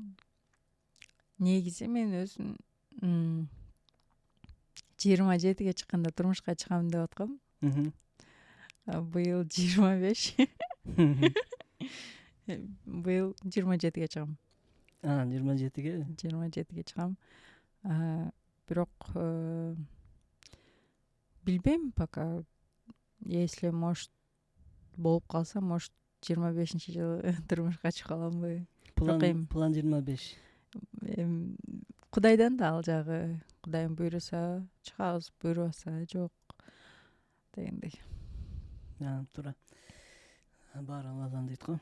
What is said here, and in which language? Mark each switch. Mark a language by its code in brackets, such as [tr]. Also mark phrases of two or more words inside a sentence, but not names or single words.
[ky] Негизи мен өзүм 27-ге чыкканда турмушка чыгам деп аткам. Быйыл 25. Быйыл 27-ге чыгам. 27-ге? 27-ге чыгам. Бирок билбейм пока. [ru] если может [ky] болуп калса, может 25-жылы турмушка чыга аламбы. эми план 25. Кудайдан да ал жагы. Кудайым буйруса чыгабыз, буйрубаса жок дегендей. Туура. Баары Алладан дейт го.